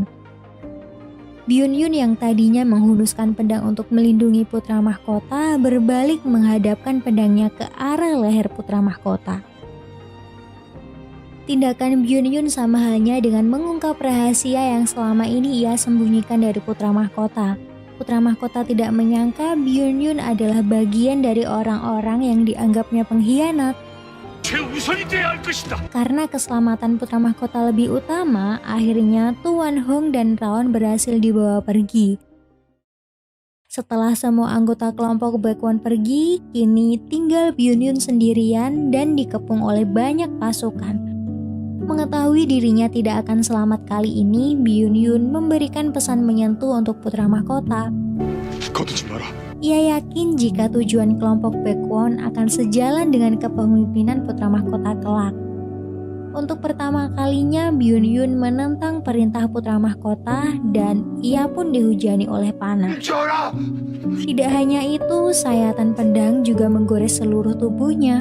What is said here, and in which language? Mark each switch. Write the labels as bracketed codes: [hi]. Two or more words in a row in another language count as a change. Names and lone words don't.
[id] Byun Yun yang tadinya menghunuskan pedang untuk melindungi putra mahkota berbalik menghadapkan pedangnya ke arah leher putra mahkota. Tindakan Byun Yun sama halnya dengan mengungkap rahasia yang selama ini ia sembunyikan dari putra mahkota. Putra mahkota tidak menyangka Byun Yun adalah bagian dari orang-orang yang dianggapnya pengkhianat. [ko] 최우선이 돼야 할 것이다. [id] Karena keselamatan putra mahkota lebih utama, akhirnya Tuan Hong dan Raon berhasil dibawa pergi. Setelah semua anggota kelompok Baekwon pergi, kini tinggal Byun Yun sendirian dan dikepung oleh banyak pasukan. Mengetahui dirinya tidak akan selamat kali ini, Byun Yun memberikan pesan menyentuh untuk putra mahkota. [ko] 거두지 마라. [id] Ia yakin jika tujuan kelompok Baekwon akan sejalan dengan kepemimpinan putra mahkota kelak. Untuk pertama kalinya Byun Yun menentang perintah putra mahkota dan ia pun dihujani oleh panah. [ko] 전하! [id] Tidak hanya itu, sayatan pedang juga menggores seluruh tubuhnya.